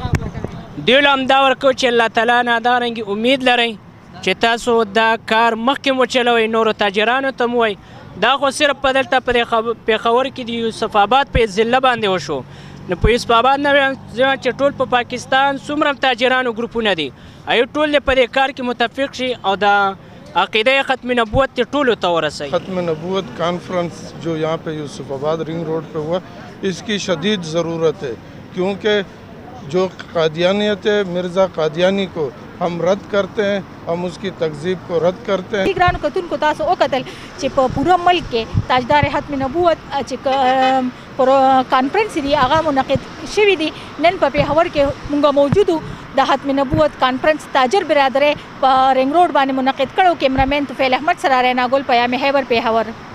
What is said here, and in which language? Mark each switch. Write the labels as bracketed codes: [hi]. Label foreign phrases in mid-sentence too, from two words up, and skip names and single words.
[ps] دوی له هم دا ورکوو چې الله تعالی نه دارنګې امید لرئ چې تاسو دا کار مخکې وچلوئ نورو تاجرانو ته مو وایي دا خو صرف په دلته په پېښور کې د یوسف آباد په ضلع باندې وشو نو په یوسف آباد نه وایم چې ټول په پاکستان څومره تاجرانو ګروپونه دي ایو ټول په دې کار کې متفق شي او دا عقیده ختم نبوت ټولو ته ورسوي [ur] ختم نبوت کانفرنس جو یہاں پہ یوسف آباد رنگ روڈ پہ ہوا اس کی شدید ضرورت ہے کیونکہ جو قادیانیت ہے مرزا قادیانی کو ہم رد کرتے ہیں ہم اس کی تکذیب کو رد کرتے ہیں हम उसकी तकजीब को रद्द करते हैं [ps] ګرانو کتونکو تاسو وکتل چې په پوره ملک کې تاجدار ختم نبوت چې پر کانفرنس دی هغه منعقد شوی دی نن په پېښور کې مونږ موجودو د ختم نبوت کانفرنس تاجر برادرۍ په رنګ روډ باندې منعقد کړو کیمرامین توفیل احمد سره رینا ګل پیام خیبر پېښور